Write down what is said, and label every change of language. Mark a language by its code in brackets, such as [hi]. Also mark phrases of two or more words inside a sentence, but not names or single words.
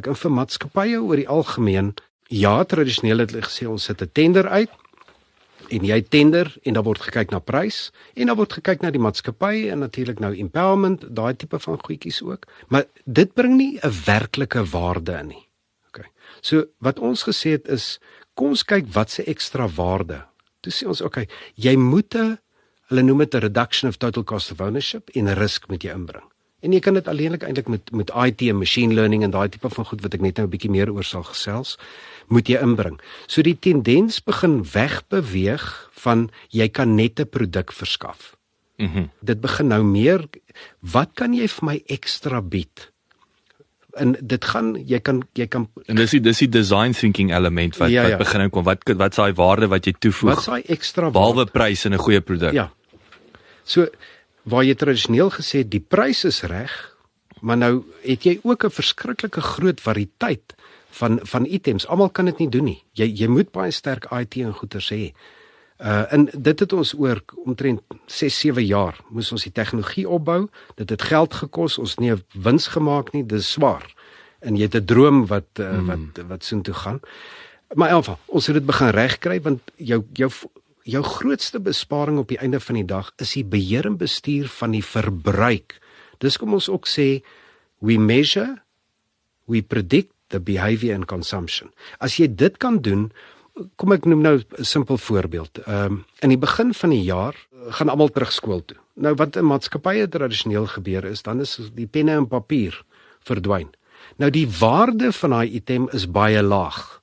[af] En vir maatskappye oor die algemeen, ja, tradisioneel het hulle gesê ons sit 'n tender uit en jy tender en dan word gekyk na prys en dan word gekyk na die maatskappy en natuurlik nou empowerment, daai tipe van goedjies ook. Maar dit bring nie 'n werklike waarde in nie. Okay. So wat ons gesê het is kom ons kyk wat se ekstra waarde. Toe sê ons, okay, jy moet hulle noem dit 'n [en] reduction of total cost of ownership [af] en 'n risk moet jy inbring. En jy kan dit alleenlik eintlik met IT en [en] machine learning [af] en daai tipe van goed wat ek net nou 'n bietjie meer oor sal gesels, moet jy inbring. So die tendens begin wegbeweeg van jy kan net 'n produk verskaf. Dit begin nou meer, wat kan jy vir my ekstra bied? En dit gaan, jy kan en dis die [en] design thinking [af] element wat begin inkom. Wat's daai waarde wat jy toevoeg? Wat's daai ekstra behalwe prys en 'n goeie produk? Ja. So waar jy tradisioneel gesê die prys is reg, maar nou het jy ook 'n verskriklike groot variëteit van items. Almal kan dit nie doen nie. Jy moet baie sterk IT en goeders hê. En dit het ons oor omtrent 6-7 jaar moes ons die tegnologie opbou. Dit het geld gekos, ons het nie 'n wins gemaak nie, dis swaar. En jy het 'n droom wat soontoe gaan. Maar in elk geval, ons het dit begin regkry want jou grootste besparing op die einde van die dag is die beheer en bestuur van die verbruik. Dis kom ons ook sê, [en] we measure, we predict the behavior and consumption. [af] As jy dit kan doen, kom ek noem nou 'n simpel voorbeeld. In die begin van die jaar gaan almal terug skool toe. Nou wat in maatskappye tradisioneel gebeur is, dan is die penne en papier verdwyn. Nou die waarde van daai item is baie laag.